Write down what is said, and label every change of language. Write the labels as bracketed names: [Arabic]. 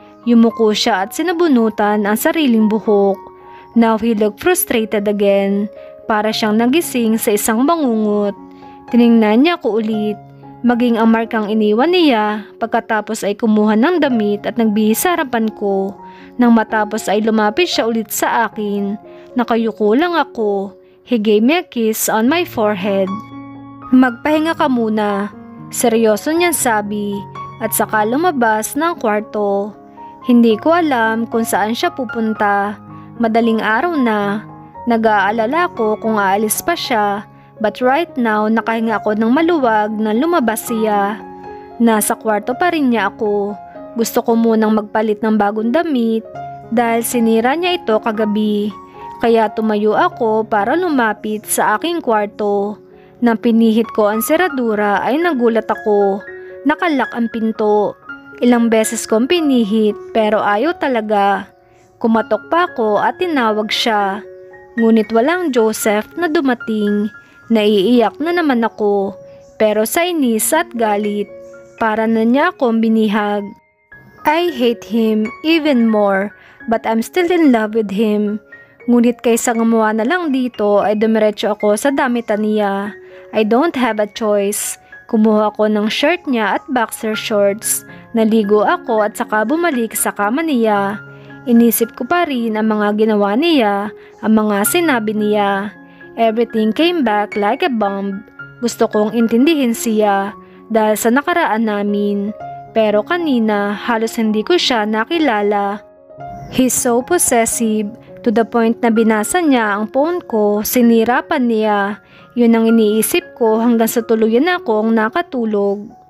[Filipino] Yumuko siya at sinabunutan ang sariling buhok. [English] Now he looked frustrated again, [Filipino] para siyang nagising sa isang bangungot. Tiningnan niya ko ulit, maging ang markang iniwan niya. Pagkatapos ay kumuha ng damit at nagbihis sa harapan ko. Nang matapos ay lumapit siya ulit sa akin. Nakayuko lang ako. [English] He gave me a kiss on my forehead. [Filipino] "Magpahinga ka muna," seryoso niyang sabi, at saka lumabas ng kwarto. Hindi ko alam kung saan siya pupunta. Madaling araw na. Nag-aalala ko kung aalis pa siya, [English] but right now [Filipino] nakahinga ako ng maluwag na lumabas siya. Nasa kwarto pa rin niya ako. Gusto ko munang magpalit ng bagong damit dahil sinira niya ito kagabi. Kaya tumayo ako para lumapit sa aking kwarto. Nang pinihit ko ang seradura ay nagulat ako. Nakalak ang pinto. Ilang beses kong pinihit pero ayaw talaga. Kumatok pa ako at tinawag siya. Ngunit walang Joseph na dumating. Naiiyak na naman ako. Pero sa inis at galit, para na niya akong binihag. [English] I hate him even more, but I'm still in love with him. [Filipino] Ngunit kaysa gumawa na lang dito ay dumiretso ako sa damitan niya. [English] I don't have a choice. [Filipino] Kumuha ako ng shirt niya at boxer shorts. Naligo ako at saka bumalik sa kama niya. Inisip ko pa rin ang mga ginawa niya, ang mga sinabi niya. [English] Everything came back like a bomb. [Filipino] Gusto kong intindihin siya dahil sa nakaraan namin. Pero kanina halos hindi ko siya nakilala. [English] He's so possessive to the point [Filipino] na binasa niya ang phone ko, sinira pa niya. Yun ang iniisip ko hanggang sa tuluyan akong nakatulog.